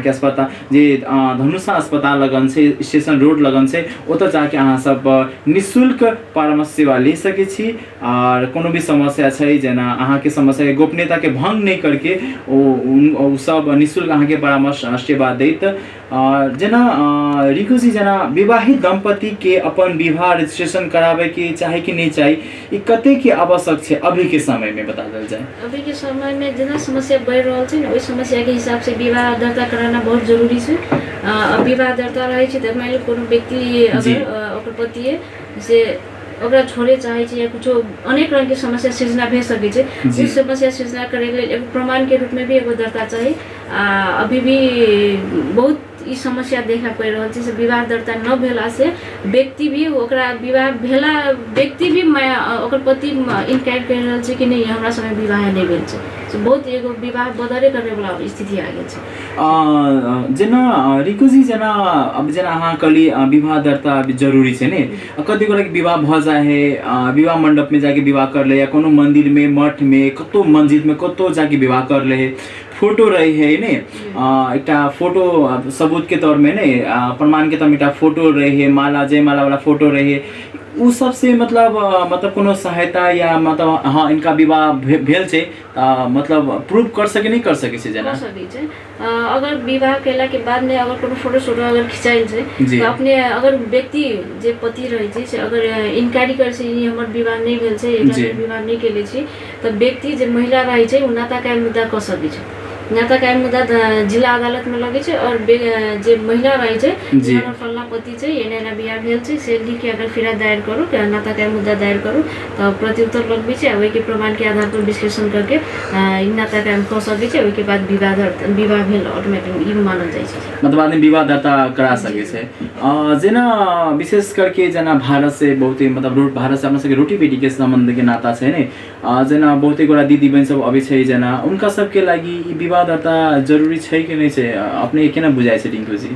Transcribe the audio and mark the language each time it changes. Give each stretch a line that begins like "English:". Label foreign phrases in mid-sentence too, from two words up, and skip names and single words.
Maithili: के अस्पताल जे धनुषा अस्पताल लगन छै स्टेशन रोड लगन छै ओतऽ जाके अहाँ सब निःशुल्क परामर्श सेवा ले सके छी और कोनो भी समस्या छै जेना अहाँ के समस्या के गोपनीयता के भंग नहीं करके ओ सब निःशुल्क अहाँ के परामर्श सेवा दैत जेना रिंकू जी जना विवाहित दंपति के अपन विवाह रजिस्ट्रेशन करावे के चाहे कि नहीं चाही ई कते के आवश्यक छै अभी के समय में बता देल जाए अभी के समय में जेना समस्या बढ़ रहल छै ओइ समस्या के हिसाब से विवाह दर्ता कराना बहुत जरूरी छै विवाह दर्ता रहे छै त मान लो कोनो व्यक्ति अगर ओकर पति से ओकरा छोड़े चाहे छै या कुछो अनेक रंग के समस्या सृजना भे सके छै उस समस्या सृजना करे के लेल एगो प्रमाण के रूप में भी एगो दर्ता चाहिए अभी भी बहुत ई समस्या देखा पड़ि रहल छै से विवाह दर्ता न भेला से व्यक्ति भी ओकरा विवाह भेला व्यक्ति भी ओकर पति इनकार कर रहल छै कि नहीं हमरा समय विवाह नहीं भेल छै, से बहुत एगो विवाह बदले करे वाला स्थिति आ गेल छै। जेना रिकुजी जेना अब जेना अहाँ कहली विवाह दर्ता जरूरी छै ने, कति गोरा के विवाह भ जाए है, विवाह मंडप में जाके विवाह कर ले या कोनो मंदिर में मठ में कतो मस्जिद में कतो जाके विवाह कर ले है, फोटो रही है ने एकटा फोटो सबूत के तौर में ने प्रमाण के तौर में एकटा फोटो रही है, माला जयमाला वाला फोटो रही है, उ सबसे मतलब कोनो सहायता या मतलब हाँ इनका विवाह भेल छै मतलब प्रूफ कर सके नहीं कर सके छै जना अगर विवाह केला के बाद में अगर कोनो फोटो शोटो अगर खिंचाइल छै तो अपने अगर व्यक्ति जे पति रहे छै से अगर इनकारी करे छै ई हमर विवाह नहीं भेल छै एकरा विवाह नहीं केले छी त व्यक्ति जे महिला रहे छै उ नाता कायम मुद्दा क सकै छै, नाता कायम मुद्दा जिला अदालत में लगे छै और जे महिला रहे छै हमर फल्ला पति छै एना बियाह भेल छै से लिख के अगर फिरा दायर करू नाता कायम मुद्दा दायर करू त प्रत्युत्तर लगबे छै, ओहि के प्रमाण के आधार पर विश्लेषण करके नाता कायम क सकै छै, ओहि के बाद विवाह भेल ऑटोमेटिक ई मानल जाइ छै, मतलब आदमी विवाह दर्ता करा सके छै। जेना विशेष करके जना भारत से बहुत मतलब भारत से अपना सबके रोटी बेटी के संबंध के नाता छै ने, जना बहुते गोरा दीदी बहन सब अबै छै जना उनका सबके लागि विवाह दर्ता जरूरी छै कि नहीं छै अपने केना बुझाइ छै रिंकू जी?